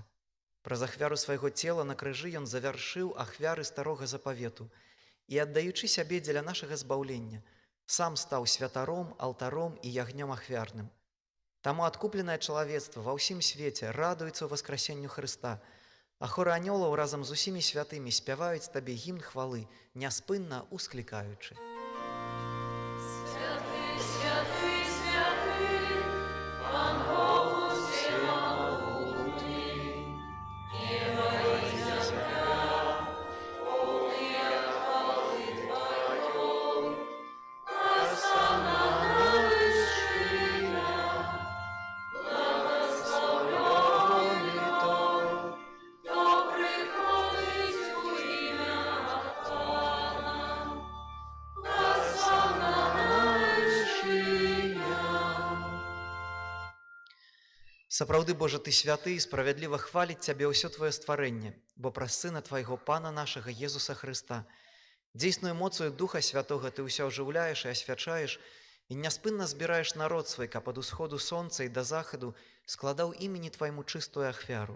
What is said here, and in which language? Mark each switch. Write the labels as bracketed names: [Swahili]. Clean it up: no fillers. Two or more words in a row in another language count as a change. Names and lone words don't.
[Belarusian] Праз ахвяру свайго цела на крыжы ён завяршыў ахвяры старога запавету і, аддаючы сябе дзеля нашага збаўлення, сам стаў святаром, алтаром і ягнём ахвярным. Таму адкупленае чалавецтва ва ўсім свеце радуецца ў васкрасенню Хрыста, а хоры анёлаў разам з усімі святымі спяваюць Табе гімн хвалы, няспынна усклікаючы. [Russian] Святый, святый, святый, Пан Бог всемогутний, небо и земля, полные хвалы Твоей, осанна вышина, благословенный тот, кто приходит в имя Пана. [Belarusian] Сапраўды, Божа, Ты святы і справядліва хваліць Цябе ўсё Твоё стварэнне, бо праз Сына Твайго Пана нашага Езуса Хрыста, дзейсную моцаю Духа Святога Ты ўсё ажыўляеш і асвячаеш і няспынна збіраеш народ свой, каб ад усходу сонца і да захаду складаў імені Твайму чыстую ахвяру.